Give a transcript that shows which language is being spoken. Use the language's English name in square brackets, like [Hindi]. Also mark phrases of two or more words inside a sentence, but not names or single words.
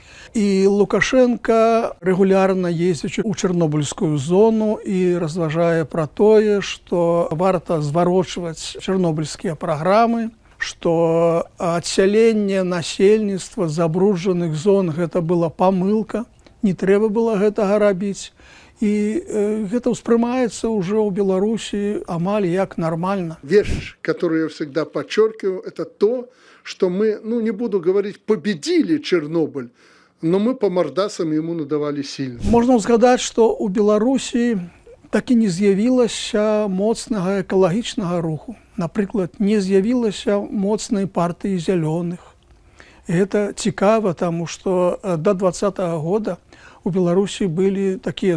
[Belarusian] І Лукашенко рэгулярна ездзячы ў чарнобыльскую зону і разважае пра тое, што варта зварочваць чарнобыльскія праграмы, што адсяленне насельніцтва з забруджаных зон гэта была памылка, не трэба было гэтага рабіць. І гэта ўспрымаецца ўжо ў Беларусі амаль як нормально. [Russian] Вещь, которую я всегда подчеркиваю, это то, что мы, не буду говорить, победили Чернобыль, но мы по мордасам ему надавали сильно. [Belarusian] Можна згадаць, што ў Беларусі так і не з'явілася моцнага экалагічнага руху. Напрыклад, не з'явілася моцнай партыі зялёных. Гэта цікава, таму што да 20-го года у Беларусі былі такія